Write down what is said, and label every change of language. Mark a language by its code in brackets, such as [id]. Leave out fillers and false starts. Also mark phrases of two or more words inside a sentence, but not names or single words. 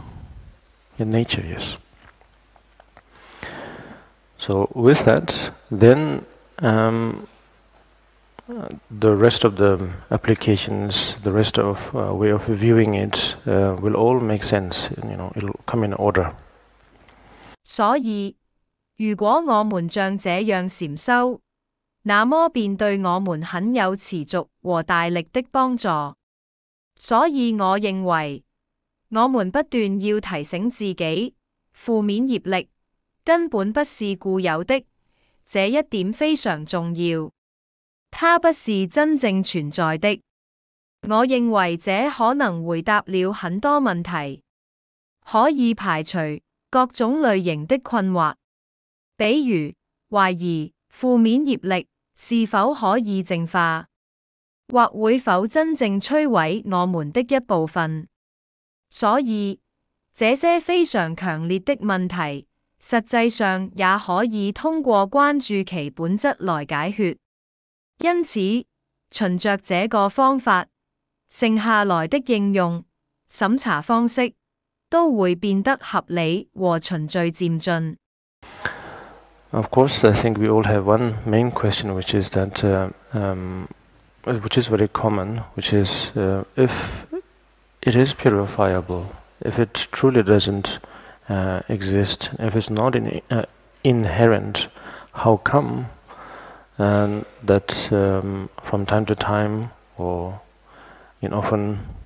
[en] In nature, yes. So with that, then the rest of the applications, the rest of way of viewing it will all make sense. It'll come in order. [zh] 所以，如果我們像這樣禪修，那麼便對我們很有持續和大力的幫助。所以我認為，我們不斷要提醒自己，負面業力根本不是固有的，這一點非常重要。它不是真正存在的。我認為這可能回答了很多問題，可以排除各種類型的困惑，比如懷疑負面業力是否可以淨化，或會否真正摧毀我們的一部分。所以，這些非常強烈的問題，實際上也可以通過關注其本質來解決。因此，循着這個方法，剩下來的應用、審查方式都會變得合理和循序漸進。 [en] Of course, I think we all have one main question, which is that, which is very common, which is if it is purifiable, if it truly doesn't exist, if it's not inherent, how come that from time to time, or often